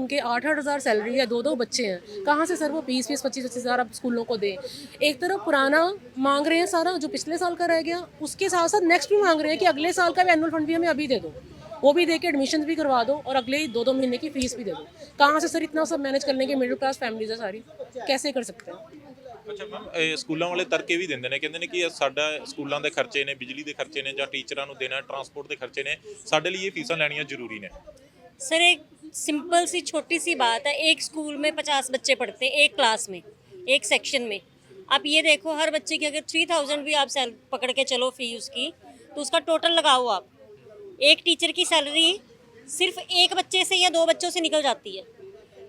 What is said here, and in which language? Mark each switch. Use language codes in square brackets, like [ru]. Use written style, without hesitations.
[hi] उनके 8-8 हज़ार सैलरी है, 2-2 बच्चे हैं, कहाँ से सर वो 20-20 25-25 हज़ार अब स्कूलों को दें। एक तरफ पुराना मांग रहे हैं सारा जो पिछले साल का रह गया, उसके साथ साथ नेक्स्ट भी मांग रहे हैं कि अगले साल का भी एनुअल फंड भी हमें अभी दे दो, वो भी दे के एडमिशन भी करवा दो और अगले 2-2 महीने की फीस भी दे दो। कहाँ से सर इतना सब मैनेज करने के, मिडिल क्लास फैमिलीज है सारी, कैसे कर सकते हैं। [pa] ਅੱਛਾ ਮੈਮ ਸਕੂਲਾਂ ਵਾਲੇ ਤਰਕੇ ਵੀ ਦਿੰਦੇ ਨੇ, ਕਹਿੰਦੇ ਨੇ ਕਿ ਸਾਡਾ ਸਕੂਲਾਂ ਦੇ ਖਰਚੇ ਨੇ, ਬਿਜਲੀ ਦੇ ਖਰਚੇ ਨੇ ਜਾਂ ਟੀਚਰਾਂ ਨੂੰ ਦੇਣਾ, ਟਰਾਂਸਪੋਰਟ ਦੇ ਖਰਚੇ ਨੇ, ਸਾਡੇ ਲਈ ਇਹ ਫੀਸਾਂ ਲੈਣੀਆਂ ਜ਼ਰੂਰੀ ਨੇ। [hi] सर एक सिंपल सी छोटी सी बात है, एक स्कूल में 50 बच्चे पढ़ते हैं एक क्लास में, एक सेक्शन में। आप ये देखो हर बच्चे की अगर 3000 भी आप पकड़ के चलो फी उसकी, तो उसका टोटल लगाओ आप, एक टीचर की सैलरी सिर्फ एक बच्चे से या 2 बच्चों से निकल जाती है।